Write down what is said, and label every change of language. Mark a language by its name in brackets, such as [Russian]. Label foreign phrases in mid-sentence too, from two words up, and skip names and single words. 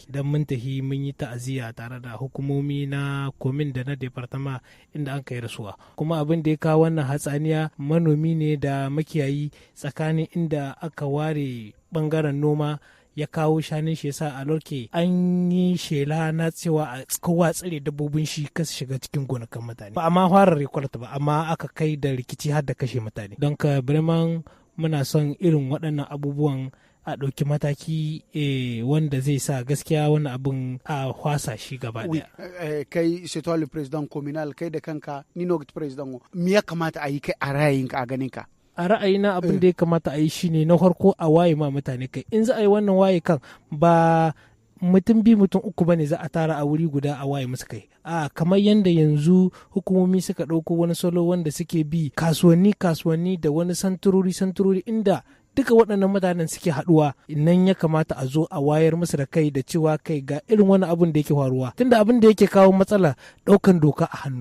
[Hausa] Don mun tafi mun yi ta'aziyya tare da hukumomi na komin da na departama inda an kai rasuwa, kuma abin da ya kawo wannan hatsaniya manomi ne da makiyayi tsakanin inda aka ware bangaren noma ya kawo shanun shi yasa a lorke an yi shela na cewa a kowa tsare dabbobin shi kasu shiga cikin gonakan mutane ba amma fara rekwalta ba, amma aka kai da rikici har da kashe mutane. Don ka birman muna son irin waɗannan abubuwan a ɗauki mataki wanda zai sa gaskiya wani abin a hwasa shi gaba ɗaya. [French] Kai c'est toi le président communal, [Hausa] kai da kanka ni no président, me ya kamata a yi kai a ra'ayinka a ganinka? A ra'ayina abin da ya kamata a yi shine na farko a waye ma mutane kai. In za a yi wannan waye kan ba mutum biyu mutum uku bane za a tara a wuri guda a waye musu kai. A kamar yadda yanzu hukumomi suka ɗauko wani salo wanda suke bi kasuwanni da wani santurori inda duka waɗannan mutanen suke haɗuwa, nan ya kamata a zo a wayar musu da kai da cewa kai ga irin wani abin da yake faruwa, tunda abin da yake kawo matsala ɗaukan doka a hannu.